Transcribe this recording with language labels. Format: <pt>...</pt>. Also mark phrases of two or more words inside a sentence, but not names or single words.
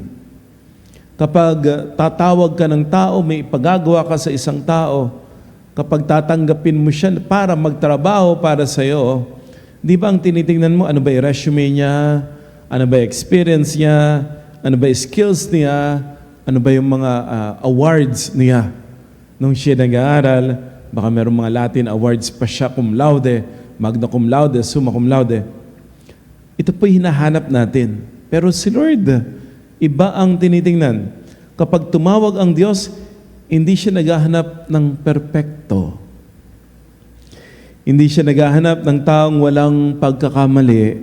<tl>Kapag tatawag ka ng tao, may ipagagawa ka sa isang tao, kapag tatanggapin mo siya para magtrabaho para sa iyo, di ba ang tinitingnan mo, ano ba yung resume niya, ano ba yung experience niya, ano ba yung skills niya, ano ba yung mga awards niya. Nung siya nag-aaral, baka mayroong mga</tl> <en>Latin awards</en> <tl>pa siya,</tl> <la>cum laude, magna cum laude, summa cum laude.</la> <tl>Ito po'y hinahanap natin. Pero si Lord, iba ang tinitingnan. Kapag tumawag ang Diyos, hindi siya naghahanap ng perpekto. Hindi siya naghahanap ng taong walang pagkakamali.</tl>